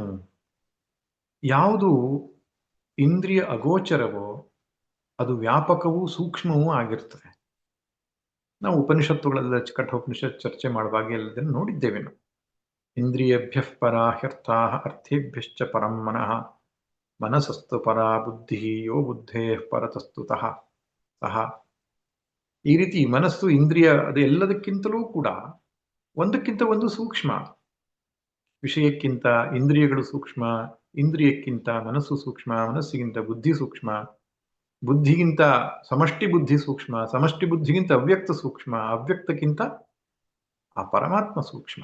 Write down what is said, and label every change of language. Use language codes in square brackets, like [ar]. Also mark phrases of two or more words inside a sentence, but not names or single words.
[kn] ಯಾವುದು ಇಂದ್ರಿಯ ಅಗೋಚರವೋ ಅದು ವ್ಯಾಪಕವೂ ಸೂಕ್ಷ್ಮವೂ ಆಗಿರ್ತದೆ. ನಾವು ಉಪನಿಷತ್ತುಗಳೆಲ್ಲ ಕಠೋಪನಿಷತ್ ಚರ್ಚೆ ಮಾಡುವಾಗ ಎಲ್ಲದನ್ನು ನೋಡಿದ್ದೇವೆ ನಾವು. [sa] ಇಂದ್ರಿಯಭ್ಯ ಪರಾಹ್ಯರ್ಥಾ ಅರ್ಥೇಭ್ಯಶ್ಚ ಪರಂ ಮನಃ ಮನಸಸ್ತು ಪರಾ ಬುದ್ಧಿ ಯೋ ಬುದ್ಧೇ ಪರತಸ್ತುತಃ ಸಹ. [kn] ಈ ರೀತಿ ಮನಸ್ಸು, ಇಂದ್ರಿಯ, ಅದು ಎಲ್ಲದಕ್ಕಿಂತಲೂ ಕೂಡ ಒಂದಕ್ಕಿಂತ ಒಂದು ಸೂಕ್ಷ್ಮ. ವಿಷಯಕ್ಕಿಂತ ಇಂದ್ರಿಯಗಳು ಸೂಕ್ಷ್ಮ, ಇಂದ್ರಿಯಕ್ಕಿಂತ ಮನಸ್ಸು ಸೂಕ್ಷ್ಮ, ಮನಸ್ಸಿಗಿಂತ ಬುದ್ಧಿ ಸೂಕ್ಷ್ಮ, ಬುದ್ಧಿಗಿಂತ ಸಮಷ್ಟಿ ಬುದ್ಧಿ ಸೂಕ್ಷ್ಮ, ಸಮಷ್ಟಿ ಬುದ್ಧಿಗಿಂತ ಅವ್ಯಕ್ತ ಸೂಕ್ಷ್ಮ, ಅವ್ಯಕ್ತಕ್ಕಿಂತ ಆ ಪರಮಾತ್ಮ ಸೂಕ್ಷ್ಮ.